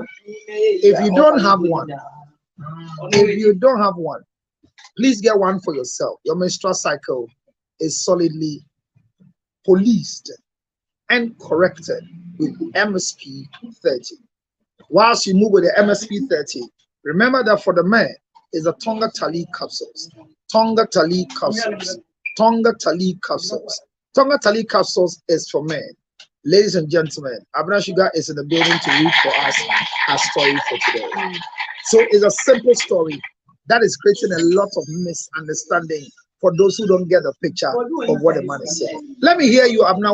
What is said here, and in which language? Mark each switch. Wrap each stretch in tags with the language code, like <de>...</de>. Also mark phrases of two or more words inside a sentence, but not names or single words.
<en>If you don't have one, please get one for yourself. Your menstrual cycle is solidly policed and corrected with MSP 30. Whilst you move with the MSP 30, remember that for the men is the Tonga Tali capsules. Tonga Tali capsules. Tonga Tali capsules. Tonga Tali capsules is for men. Ladies and gentlemen, Abna Sugar is in the building to read for us a story for today. So it's a simple story that is creating a lot of misunderstanding for those who don't get the picture of what the man is saying. Let me hear you, Abna.</en>